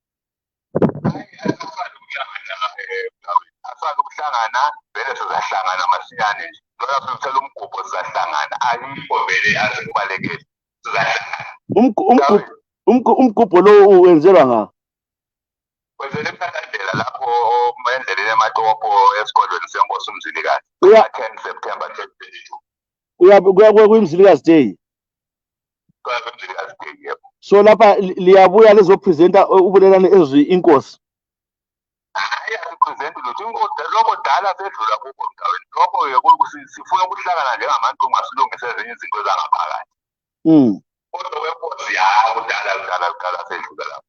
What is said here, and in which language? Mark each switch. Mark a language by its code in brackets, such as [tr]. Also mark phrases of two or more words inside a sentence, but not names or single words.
[nd] Asala ukuhlangana vele sizahlangana masinyane nje ngoba sithela umgubho sizahlangana ayikho vele asikubalekile sizahlangana umgubho lo wenzelwa nga wenzele emkhandlela lapho endleleni eMatopo esigodlweni senkosi uMzilikazi 10 September 2022 kuya kuMzilikazi Day. Umzilikazi Day yebo. So lapha liyabuya lezopresenta ubulelane ezwi inkosi. Asipresente lokho dala sedlula kubo mdaweni lokho sifuna ukuhlangana njengamantungu asilungise ezinye izinto zangaphakathi. Kodwa kwenkosi kudala sedlula lapho.